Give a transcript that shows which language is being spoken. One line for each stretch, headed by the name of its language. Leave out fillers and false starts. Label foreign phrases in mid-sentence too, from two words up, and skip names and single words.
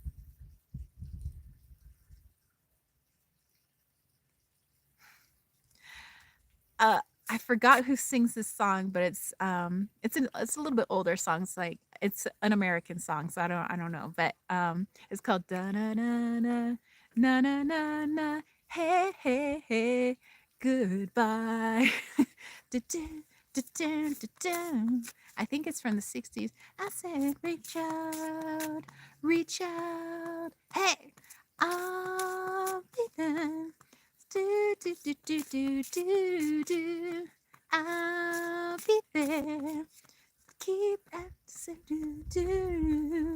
English: uh I forgot who sings this song, but it's a little bit older song. It's like it's an American song, so I don't know, but it's called da na na na na na na na hey hey hey goodbye. Du-dun, du-dun, du-dun. I think it's from the 60s. I said reach out, hey, I'll be there. Do, do, do, do, do, do, do. I'll be there. Keep asking, do, do.